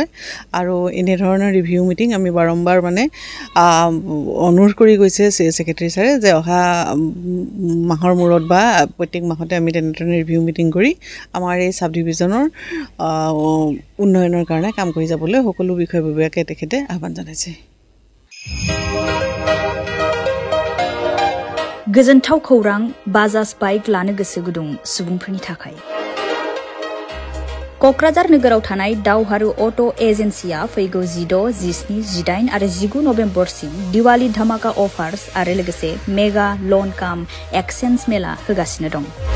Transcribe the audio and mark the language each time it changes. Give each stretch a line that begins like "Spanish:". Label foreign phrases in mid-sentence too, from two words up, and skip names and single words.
Assamese: আৰু এনেধৰণৰ
English: review meeting
Assamese: আমি বাৰম্বাৰ মানে অনুৰোধ কৰি গৈছে ছেক্ৰেটাৰী ছাৰে যে অহা মাহৰ মূৰত বা প্ৰত্যেক মাহতে আমি তেনেধৰণে
English: review meeting
Assamese: কৰি আমাৰ এই
English: sub division
Assamese: উন্নয়নৰ কাৰণে কাম কৰি যাবলৈ সকলো বিষয়ববীয়াকে তেখেতে আহ্বান জনাইছে।
Bodo: गोजोनथाव खौरां बाजाज बाइक लानो गोसो गुदुं सुबुंफोरनि थाखाय। क'क्राझार नोगोराव थानाय दावहारु अट' एजेन्सिया फैगौ 16, 17, 18 आरो 19 नभेम्बरसिम दिवाली धमाका अफार्स आरो लोगोसे
English: mega loan cum exchange
Bodo: मेला होगासिनो दं।